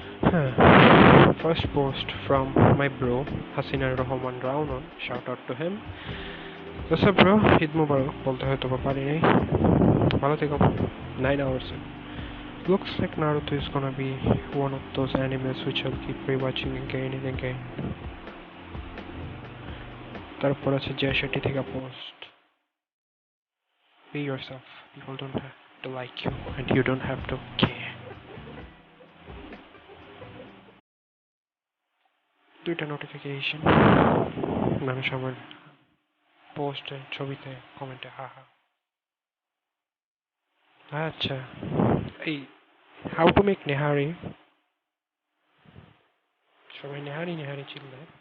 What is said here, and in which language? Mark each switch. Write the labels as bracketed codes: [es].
[en] হ্যাঁ, first post from my bro Hasinur Rahman Raunon, shout out to him. What's up bro? [bn] Eid মুবারক বলতে হয়তো বা পারি নাই, ভালো থেকো। [en] 9 hours. Looks like Naruto is gonna be one of those animes which I'll keep rewatching again and again. [bn] তারপর আছে জয় শেট্টি থেকে post, [en] be yourself, people don't have to like you and you don't have to care. [bn] দুইটা notification, মানুষ আমার পোস্টে, ছবিতে, কমেন্টে হাহা। আচ্ছা, এই হাউ টু মেক নেহারি, সবাই নেহারি চিল্লে।